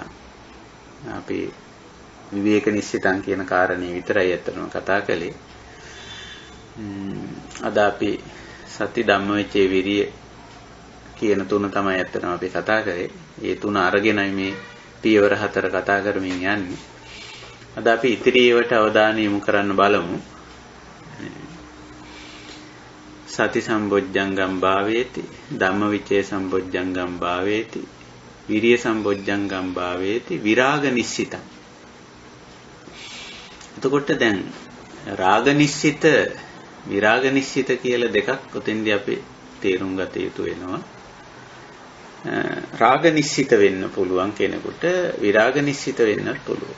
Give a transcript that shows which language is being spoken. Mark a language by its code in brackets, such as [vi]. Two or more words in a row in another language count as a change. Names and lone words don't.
[si] අපි [pi] විවේක නිශ්චිතං [si] කියන කාරණේ විතරයි අතනම කතා කළේ. අද අපි [pi] සති ධම්මවිචේ විරිය [si] කියන තුන තමයි අතනම අපි කතා කරේ. ඒ තුන අරගෙනයි මේ පියවර 4 කතා කරමින් යන්නේ. අද අපි ඉතිරි ඒවට අවධානය යොමු කරන්න බලමු. [pi] සති සම්බොජ්ජංගම් භාවේති, ධම්මවිචේ සම්බොජ්ජංගම් භාවේති, විරිය සම්බොජ්ජංගම් භාවේති, විරාග නිශ්චිතං. [si] එතකොට දැන් රාග නිශ්චිත, විරාග නිශ්චිත කියලා දෙකක් උතෙන්දී අපි තේරුම් ගත යුතු වෙනවා. රාග නිශ්චිත වෙන්න පුළුවන් කෙනෙකුට, විරාග නිශ්චිත වෙන්නත් පුළුවන්.